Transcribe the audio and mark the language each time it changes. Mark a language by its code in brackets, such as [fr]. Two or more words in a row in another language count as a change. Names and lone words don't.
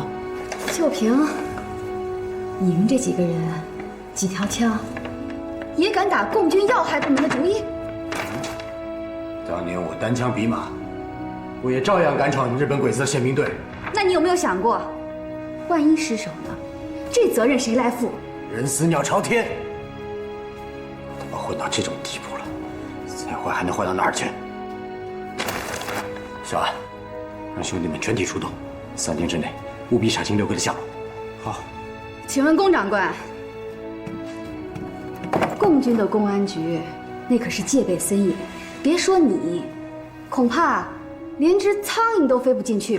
[zh] 就凭你们这几个人，几条枪，也敢打共军要害部门的主意？当年我单枪匹马，我也照样敢闯日本鬼子的宪兵队。那你有没有想过，万一失手呢？这责任誰來負？人死鳥朝天。混到這種地步了，再壞還能壞到哪兒去？小安，讓兄弟們全體出動，3天之內務必查清六哥的下落。好。請問龔長官，共軍的公安局那可是戒備森嚴，別說你，恐怕連隻蒼蠅都飛不進去吧？